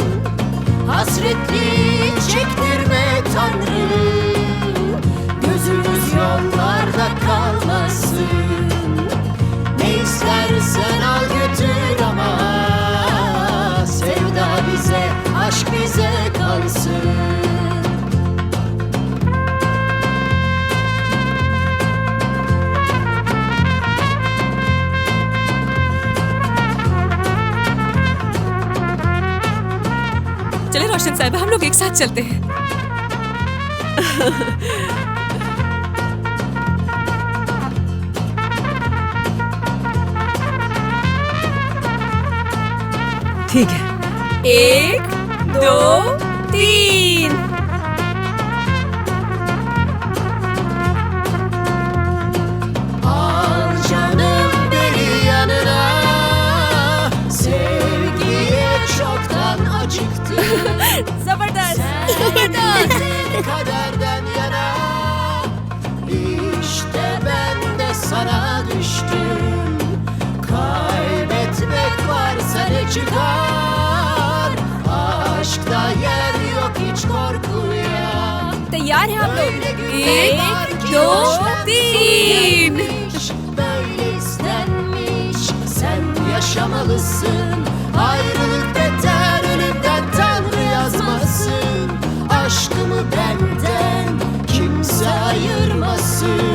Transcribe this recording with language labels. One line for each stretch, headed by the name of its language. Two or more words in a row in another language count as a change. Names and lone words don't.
Turkish: Hasretlik çektirme Tanrım, gözümüz yollarda kalmasın. Ne istersen al götür ama sevda bize, aşk bize kalsın.
Hindi: चले रोशन साहिबा हम लोग एक साथ चलते हैं। ठीक है। 1 2 3।
Turkish: Al canım beni yanına, sevgiye çoktan acıktım.
Hindi: जबरदस्त।
Turkish: Kaderden yana, işte ben de sana düştüm. Kaybetmek varsa ne çıkar, aşkta yer yok hiç korkuya.
Hindi: तैयार हैं आप लोग?
Turkish: Öyle 1 günler var ki 2 baştan 3। gelmiş, böyle istenmiş. Sen yaşamalısın, ayrılık beter, ölümden Tanrı yazmasın. Aşkımı benden kimse ayırmasın.